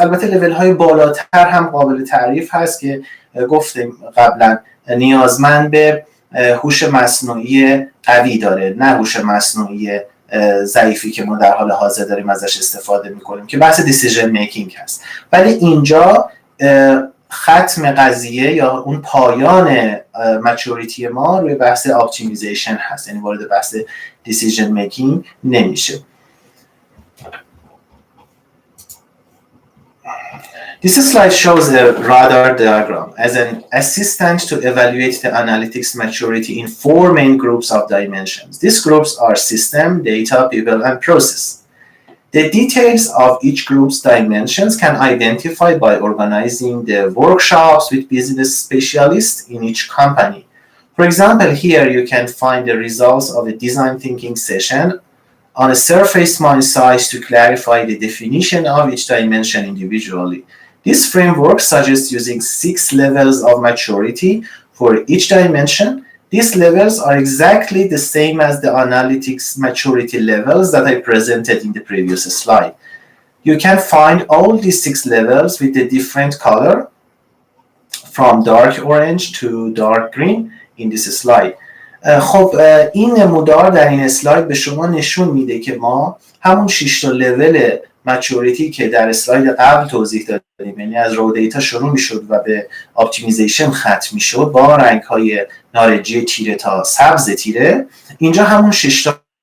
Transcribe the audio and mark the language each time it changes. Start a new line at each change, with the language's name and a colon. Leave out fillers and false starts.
Persian: البته لول های بالاتر هم قابل تعریف هست که گفتیم قبلا نیازمند به هوش مصنوعی قوی داره، نه هوش مصنوعی ضعیفی که ما در حال حاضر داریم ازش استفاده میکنیم که بحث دیسیژن میکینگ هست. ولی اینجا ختم قضیه یا اون پایان مچوریتی ما روی بحث اپتیمیزیشن هست، یعنی وارد بحث دیسیژن میکینگ نمیشه.
English: This slide shows a radar diagram as an assistant to evaluate the analytics maturity in 4 main groups of dimensions. These groups are system, data, people, and process. The details of each group's dimensions can identify by organizing the workshops with business specialists in each company. For example, here you can find the results of a design thinking session on a surface mine size to clarify the definition of each dimension individually. This framework suggests using 6 levels of maturity for each dimension. These levels are exactly the same as the analytics maturity levels that I presented in the previous slide. You can find all these 6 levels with a different color from dark orange to dark green in this slide.
Persian: خب این نمودار در این اسلاید به شما نشون میده که ما همون 6 تا لول مچوریتی که در اسلاید قبل توضیح دادیم، یعنی از رو دیتا شروع میشد و به اپتیمیزیشن ختم میشد با رنگ های نارنجی تیره تا سبز تیره، اینجا همون 6 تا